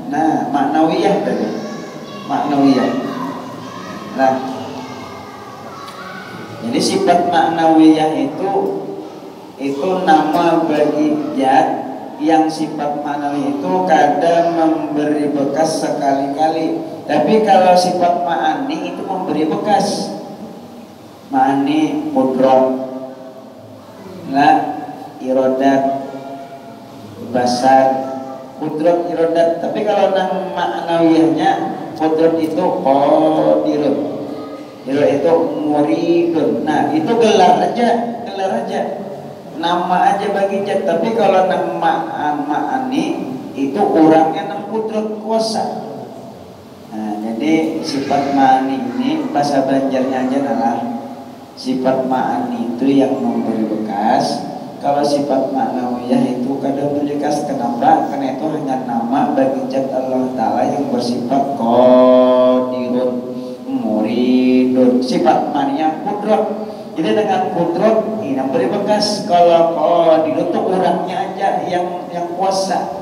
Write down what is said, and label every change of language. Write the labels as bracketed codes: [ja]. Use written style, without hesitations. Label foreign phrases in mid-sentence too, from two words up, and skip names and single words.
[id] Nah ma'nawiyah tadi, ma'nawiyah. Nah jadi sifat ma'nawiyah itu nama bagi zat yang sifat ma'nawi itu kadang memberi bekas sekali-kali. Tapi kalau sifat ma'ani itu memberi bekas. Ma'ani qudrat, irodat, basar, qudrat, irodat. Tapi kalau nang ma'nawiyahnya qudrat itu qadirun, itu muridun. Nah itu gelar aja. Nama aja bagi zat. Tapi kalau nang ma'ani itu orangnya nang qudrat, kuasa. Nah jadi sifat ma'ani ini bahasa Banjarnya aja adalah sifat ma'ani itu yang memberi bekas. Kalau sifat ma'nawiyah itu kadang memberi bekas. Kenapa? Karena itu hanya nama bagi zat Allah Ta'ala yang bersifat [ar] قادر، مريد. [id] Sifat ma'niyah qudrat. Jadi dengan qudrat ini memberi bekas. Kalau qadirun itu orangnya aja yang kuasa.